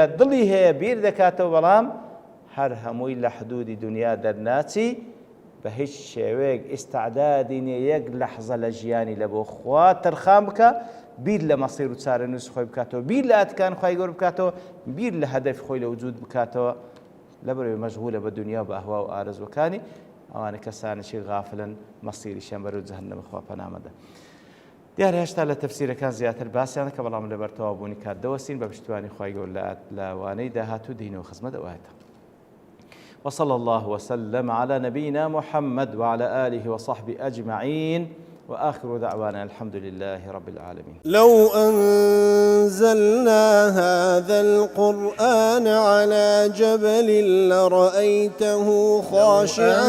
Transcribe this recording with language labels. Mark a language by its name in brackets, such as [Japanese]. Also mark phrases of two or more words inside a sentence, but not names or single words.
[Central Kurdish] دڵی هەیە بیر دەکاتەوە بەڵام هەر هەمووی لە حدودی دنیا دەرناچی بە هیچ شێوەیەک ئیستعدادی نییە یەک لەحزە لە ژیانی لە بۆ خوا تەرخان بکە بیر لە مەسیر و چارەنووس خۆی بکاتەوە بیر لە ئاتکان خوای گەورە بکاتەوە بیر لە هەدەفی خۆی لە وجود بکاتەوە لەبەرەوەی مەشغولە بە دنیا بە ئەهوا و ئارەزوەکانی ئەوانە کەسانێکی غافلن مەسیریشیان بەرەو جەهەنەم خوا پەنامەدە. دیارە هێشتا لە تەفسیرەکان زیاتر باسییان کە بەڵام لەبەر تەواوبوونی کات دەوەستین بە پشتیوانی خوای گەورە لە وانەی داهاتوو دینەوە خزمەت ئەوایەتە. [Arabic] وصلى الله وسلم على نبينا محمد وعلى آله وصحبه أجمعين وآخر دعوانا الحمد لله رب العالمين. لو أنزلنا هذا القرآن على جبل لرأيته خاشعا